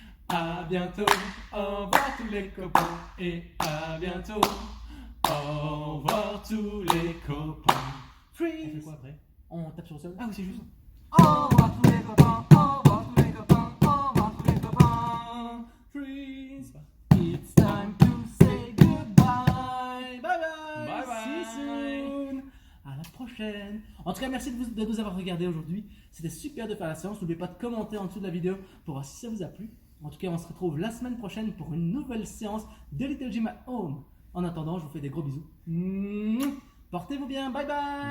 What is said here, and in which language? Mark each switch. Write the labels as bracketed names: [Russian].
[French] À bientôt, au revoir tous les copains et à bientôt. Au revoir tous les copains. Freeze. On fait quoi après? On tape sur le sol? Ah oui, c'est juste. Au revoir tous les copains, au revoir tous les copains, au revoir tous les copains. [English] Freeze. It's time to say goodbye. Bye bye. Bye bye. See you soon. [French] À la prochaine. En tout cas, merci de nous avoir regardé aujourd'hui. C'était super de faire la séance. N'oubliez pas de commenter en dessous de la vidéo pour voir si ça vous a plu. En tout cas, on se retrouve la semaine prochaine pour une nouvelle séance de Little Gym at Home. En attendant, je vous fais des gros bisous. Portez-vous bien. Bye bye.